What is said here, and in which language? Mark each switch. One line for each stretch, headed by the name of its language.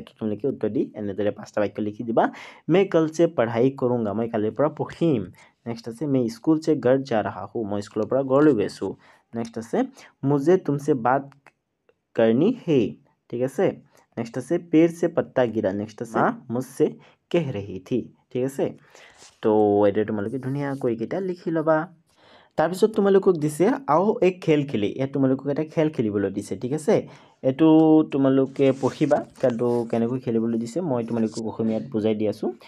Assamese: তো তোমালোকে উত্তৰ দি এনেদৰে 5টা বাক্য লিখি দিবা।
Hindi: मैं कल से पढ़ाई करूँगा,
Assamese: মই কালিৰ পৰা পঢ়িম। নেক্সট আছে
Hindi: मैं स्कूल से घर जा रहा हूँ,
Assamese: মই স্কুলৰ পৰা ঘৰলৈ গৈ আছোঁ। নেক্সট আছে
Hindi: मुझे तुमसे बात करनी है।
Assamese: ঠিক আছে, নেক্সট আছে
Hindi: पेड़ से पत्ता गिरा।
Assamese: নেক্সট আছে
Hindi: माँ मुझसे कह रही थी।
Assamese: ঠিক আছে, তো এইদৰে তোমালোকে ধুনীয়াকৈ এইকেইটা লিখি ল'বা। তাৰপিছত তোমালোকক দিছে
Hindi: আও এক খেল খেলি,
Assamese: ইয়াত তোমালোকক এটা খেল খেলিবলৈ দিছে, ঠিক আছে। এইটো তোমালোকে পঢ়িবা খেলটো কেনেকৈ খেলিবলৈ দিছে, মই তোমালোকক অসমীয়াত বুজাই দি আছোঁ।